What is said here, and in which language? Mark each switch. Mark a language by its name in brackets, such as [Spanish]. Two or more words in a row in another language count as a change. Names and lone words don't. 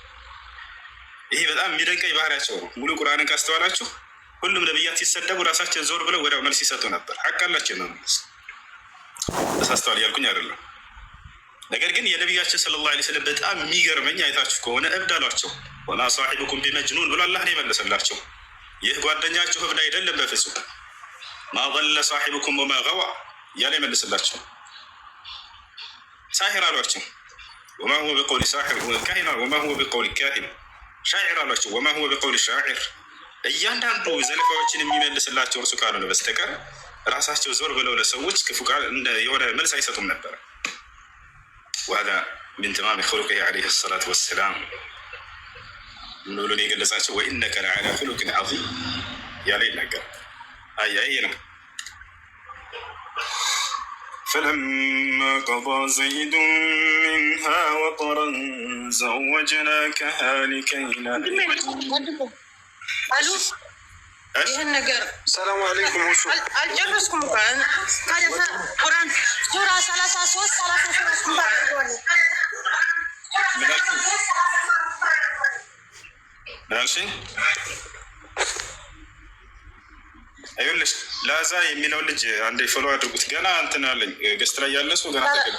[Amharic] ይሄ በጣም የሚደንቀኝ ባህሪያቸው ነው። ሙሉ ቁርአንን ካስተዋላችሁ ሁሉም ነቢያት ሲሰደቡ ራሳቸውን ዞር ብለው ወዲያው መልስ ይሰጡ ነበር። ሐቅ አላቸው ነው። ተሳስተዋል እያልኩኝ አይደለም። ነገር ግን የነቢያችን [Arabic] صلى الله عليه وسلم [Amharic] በጣም የሚገርመኝ አይታችሁ ከሆነ እብድ አሏቸው። [Arabic] وما صاحبكم بمجنون [Amharic] ብሎ አላህ ነው የመለሰላቸው። ይህ ጓደኛችሁ እብድ አይደለም በፍጹም። [Arabic] ما ضل صاحبكم وما غوى [Amharic] እያለ ይመልስላቸው። ሳሒር አሏቸው። [Arabic] وما هو بقول ساحر كاهن وما هو بقول كاهن [Amharic] ሻዒር አሏቸው። [Arabic] وما هو بقول شاعر [Amharic] እያንዳንዱ ዘለፋዎችን የሚመልስላቸው እርሱ ካልሆነ በስተቀር ራሳቸው ዞር ብለው ለሰዎች ክፉ ቃል የሆነ መልስ አይሰጡም ነበር። [Arabic] وهذا من تمام خلقه عليه الصلاة والسلام [Amharic] ብሎ የገለጻቸው [Arabic] وإنك لعلى خلق عظيم [Amharic] ያለ ይናገር። አይ ነው [Arabic] فلما قضى زيد منها وطرا زوجناكها لكي لا [Amharic] አሉ ይህን ነገር [Arabic] السلام عليكم [Amharic] አልጨረስኩም እንኳን ቁርአን ሱራ 33 34 ماشي ይኸውልሽ ላዛ የሚለው ልጅ አንዴ ፎሎ አድርጉት። ገና እንትን አለኝ ገስት ላይ ያለ ሰው ገና